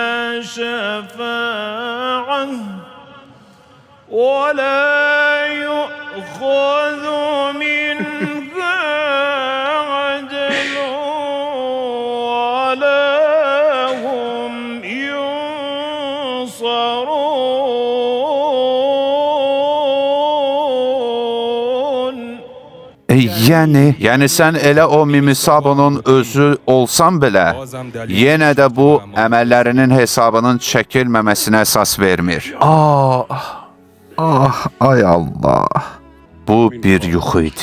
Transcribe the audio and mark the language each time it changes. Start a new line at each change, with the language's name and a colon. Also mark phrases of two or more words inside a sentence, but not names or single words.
Arabic: شفاعة ولا يؤخذ منها عدل ولا هم ينصرون.
Azerbaijani: Yəni sən elə o Mimisabunun özü olsan belə, yenə də bu əməllərinin hesabının çəkilməməsinə əsas vermir. Ay Allah. Bu bir yuxu idi.